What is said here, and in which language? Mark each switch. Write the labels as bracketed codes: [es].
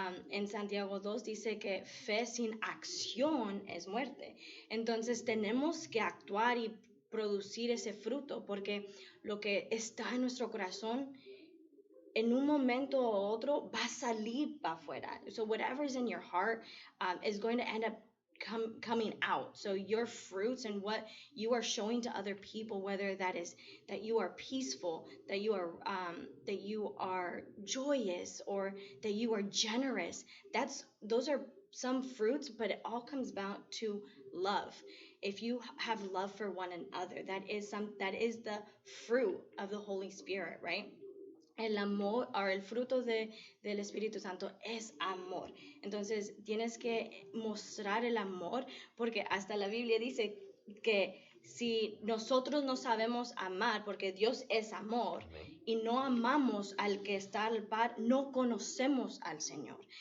[es] En Santiago 2 dice que fe sin acción es muerte. Entonces tenemos que actuar y producir ese fruto porque lo que está en nuestro corazón en un momento u otro va a salir para afuera. [en] So whatever's in your heart is going to end up coming out. So your fruits and what you are showing to other people, whether that is that you are peaceful, that you are joyous, or that you are generous. Those are some fruits, but it all comes down to love. If you have love for one another, that is the fruit of the Holy Spirit, right? [es] El amor, o el fruto del Espíritu Santo es amor. Entonces tienes que mostrar el amor porque hasta la Biblia dice que si nosotros no sabemos amar, porque Dios es amor, y no amamos al que está al par, no conocemos al Señor.